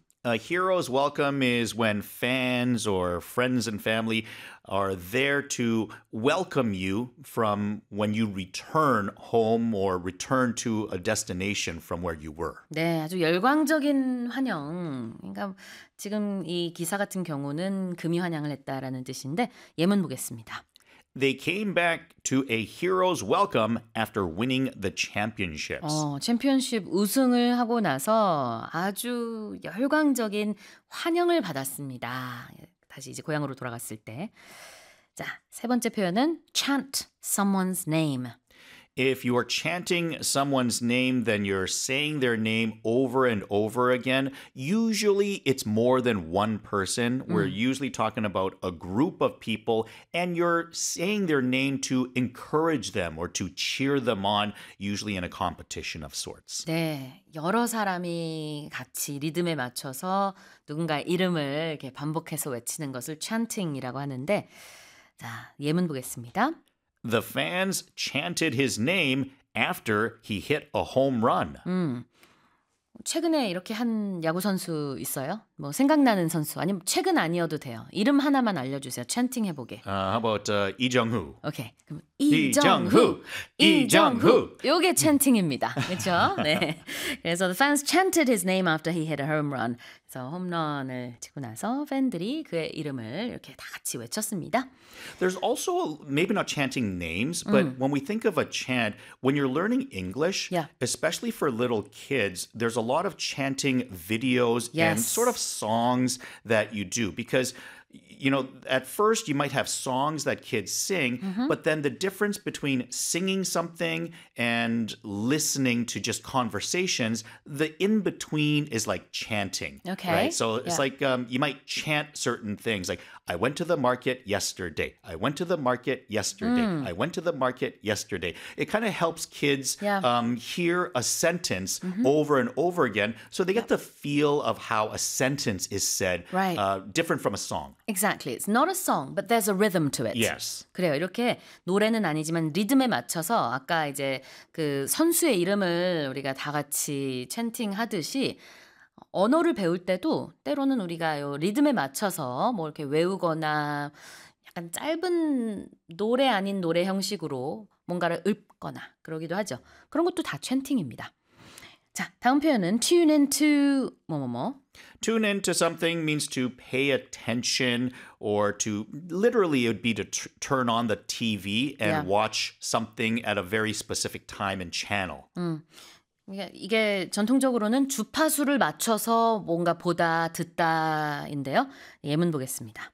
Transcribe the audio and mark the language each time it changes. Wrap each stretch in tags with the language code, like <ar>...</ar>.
<en>A hero's welcome is when fans or friends and family are there to welcome you from when you return home or return to a destination from where you were.</en> <ko>네, 아주 열광적인 환영. 그러니까 지금 이 기사 같은 경우는 금이 환영을 했다라는 뜻인데 예문 보겠습니다.</ko> <en>They came back to a hero's welcome after winning the championships.</en> <ko>챔피언십 우승을 하고 나서 아주 열광적인 환영을 받았습니다. 다시 이제 고향으로 돌아갔을 때. 자, 세 번째 표현은</ko> <en>chant someone's name. If you are chanting someone's name, then you're saying their name over and over again. Usually, it's more than one person. We're usually talking about a group of people, and you're saying their name to encourage them or to cheer them on, usually in a competition of sorts.</en> <ko>네, 여러 사람이 같이 리듬에 맞춰서 누군가의 이름을 이렇게 반복해서 외치는 것을 chanting이라고 하는데, 자, 예문 보겠습니다.</ko> <en>The fans chanted his name after he hit a home run.</en> <ko>최근에 이렇게 한 야구 선수 있어요? 뭐 생각나는 선수 아니면 최근 아니어도 돼요. 이름 하나만 알려주세요. 챈팅 해보게.</ko> <en>How about 이정후? Okay.</en> <ko>그럼 이정후, 이정후. 요게 챈팅입니다. 그렇죠? 네. 그래서</ko> <en>the fans chanted his name after he hit a home run.</en> <ko>그래서 홈런을 치고 나서 팬들이 그의 이름을 이렇게 다 같이 외쳤습니다.</ko> <en>There's also maybe not chanting names, but when we think of a chant, when you're learning English, especially for little kids, there's a lot of chanting videos and sort of songs that you do because you know at first you might have songs that kids sing but then the difference between singing something and listening to just conversations the in between is like chanting okay right so it's like you might chant certain things like I went to the market yesterday I went to the market yesterday I went to the market yesterday it kind of helps kids hear a sentence over and over again so they get the feel of how a sentence is said different from a song Exactly. It's not a song, but there's a rhythm to it. Yes.</en> <ko>그래요. 이렇게 노래는 아니지만 리듬에 맞춰서 아까 이제 그 선수의 이름을 우리가 다 같이 챈팅 하듯이 언어를 배울 때도 때로는 우리가 요 리듬에 맞춰서 뭐 이렇게 외우거나 약간 짧은 노래 아닌 노래 형식으로 뭔가를 읊거나 그러기도 하죠. 그런 것도 다 챈팅입니다. 자, 다음 표현은</ko> <en>tune into</en> <ko>뭐뭐뭐.</ko> <en>Tune into something means to pay attention or to literally it would be to turn on the TV and watch something at a very specific time and channel.</en> <ko>이게 전통적으로는 주파수를 맞춰서 뭔가 보다 듣다인데요. 예문 보겠습니다.</ko>